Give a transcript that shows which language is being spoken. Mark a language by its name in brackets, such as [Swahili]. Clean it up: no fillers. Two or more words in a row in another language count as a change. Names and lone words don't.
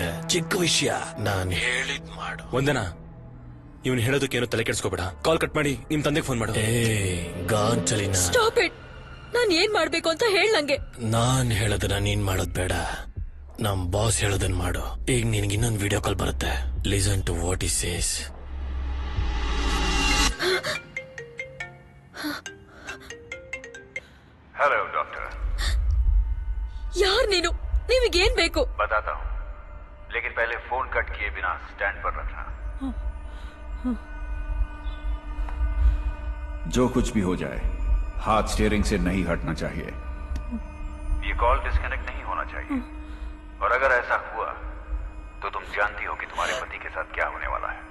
[Kannada] ಚಿಕ್ಕ ವಿಷಯ, ನಾನ್ ಹೇಳಿದ್ ಮಾಡು. ವಂದನಾ, ಇವನು ಹೇಳೋದಕ್ಕೇನು ತಲೆ ಕೆಡಿಸ್ಕೋಬೇಡ. [English] call cut [Kannada] ಮಾಡಿ ನಿಮ್ ತಂದೆಗೆ ಫೋನ್ ಮಾಡು. ಗಾಂಚಲಿನ, [English] stop it. [Kannada] ನಾನ್ ಏನ್ ಮಾಡ್ಬೇಕು ಅಂತ ಹೇಳ ನಂಗೆ. ನಾನ್ ಹೇಳೋದನ್ನ ನೀನ್ ಮಾಡೋದ್ ಬೇಡ. ನಮ್ ಬಾಸ್ ಹೇಳೋದನ್ ಮಾಡು. ಈಗ ನಿನ್ಗೆ ಇನ್ನೊಂದು [English] video call [Kannada] ಬರುತ್ತೆ. [English] listen to what is says. hello doctor. [Kannada] ಯಾರ್ ನೀನು? ನಿಮಗೇನ್ ಬೇಕು? [Hindi] बताता हूँ, लेकिन पहले फोन कट किए बिना स्टैंड पर रखना. जो कुछ भी हो जाए, हाथ स्टीयरिंग से नहीं हटना चाहिए. ये [English] call disconnect [Hindi] नहीं होना चाहिए. और अगर ऐसा हुआ तो तुम जानती हो कि तुम्हारे पति के साथ क्या होने वाला है.